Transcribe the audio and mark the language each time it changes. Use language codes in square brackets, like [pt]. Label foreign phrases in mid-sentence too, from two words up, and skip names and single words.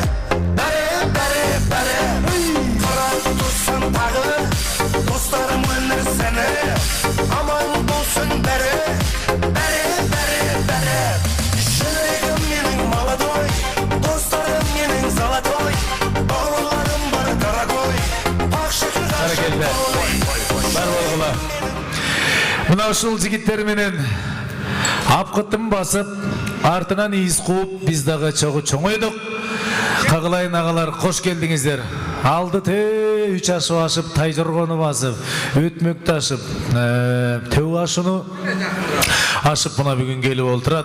[kk] қарап тұрсам дағы достарым өмір сәні аман болсын бәрі жүрегім менің молодой достарым менің золотой бауырларым бар дорогой [ky] Мына ушул жигиттер менен апкытын басып, артынан ийиз кууп, биз дагы чогуу чоңойдук. Кагылайын агалар, кош келдиңиздер. Алды үч ашып ашып, тай жоргону басып, өтмөк ташып, төбө ашыны ашып мына бүгүн келип олтурат.